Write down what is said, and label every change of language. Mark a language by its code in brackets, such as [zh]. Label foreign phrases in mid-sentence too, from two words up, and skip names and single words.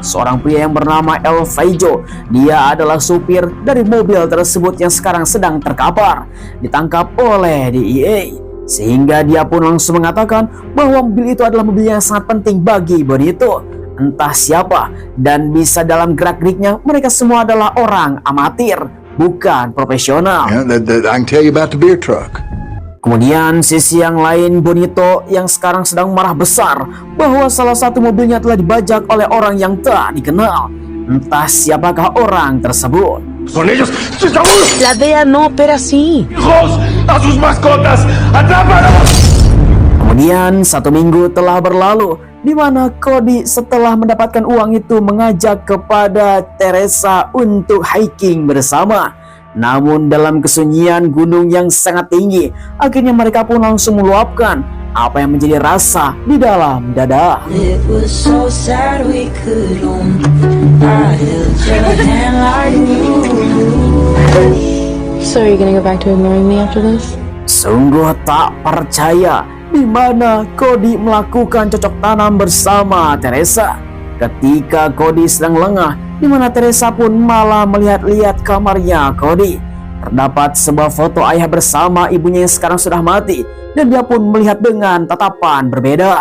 [id] Seorang pria yang bernama El Faijo, dia adalah supir dari mobil tersebut yang sekarang sedang terkapar, ditangkap oleh DEA. Sehingga dia pun langsung mengatakan bahwa mobil itu adalah mobil yang sangat penting bagi Bonito. Entah siapa, dan bisa dalam gerak-geriknya mereka semua adalah orang amatir, bukan profesional. [en] Yeah, I can tell you about the beer truck. [id] Kemudian sisi yang lain, Bonito yang sekarang sedang marah besar bahwa salah satu mobilnya telah dibajak oleh orang yang tak dikenal. Entah siapakah orang tersebut. [es] ¡Son ellos! La DEA no opera así. ¡Hijos! ¡A sus mascotas! ¡Atrápalos! [id] Kemudian 1 minggu telah berlalu, di mana Cody setelah mendapatkan uang itu mengajak kepada Teresa untuk hiking bersama. Namun dalam kesunyian gunung yang sangat tinggi, akhirnya mereka pun langsung meluapkan apa yang menjadi rasa di dalam dada. [en] It was so sad we couldn't. I held your hand like glue. So are you gonna go back to ignoring me after this? [id] Sungguh tak percaya di mana Cody melakukan cocok tanam bersama Teresa. Ketika Cody sedang lengah, di mana Teresa pun malah melihat-lihat kamarnya Cody. Terdapat sebuah foto ayah bersama ibunya yang sekarang sudah mati, dan dia pun melihat dengan tatapan berbeda.